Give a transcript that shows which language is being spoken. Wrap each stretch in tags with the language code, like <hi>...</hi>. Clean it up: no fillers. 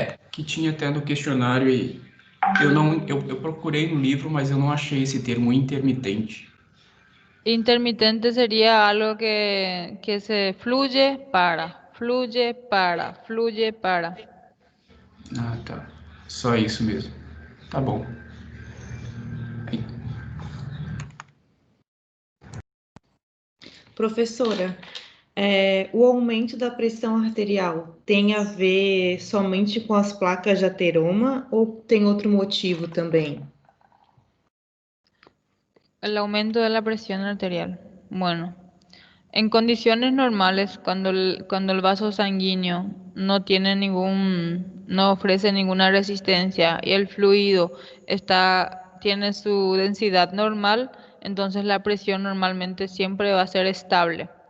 <pt>Que tinha até no questionário e eu procurei no livro, mas eu não achei esse termo intermitente.</pt> <es>Intermitente sería algo que se fluye, para, fluye, para, fluye, para.</es> <pt>Ah, tá. Só isso mesmo. Tá bom. Professora, o aumento da pressão arterial tem a ver somente com as placas de ateroma ou tem outro motivo também?</pt> <es>El aumento de la presión arterial. Bueno, en condiciones normales, cuando el vaso sanguíneo no ofrece ninguna resistencia y el fluido tiene su densidad normal, entonces la presión normalmente siempre va a ser estable.</es>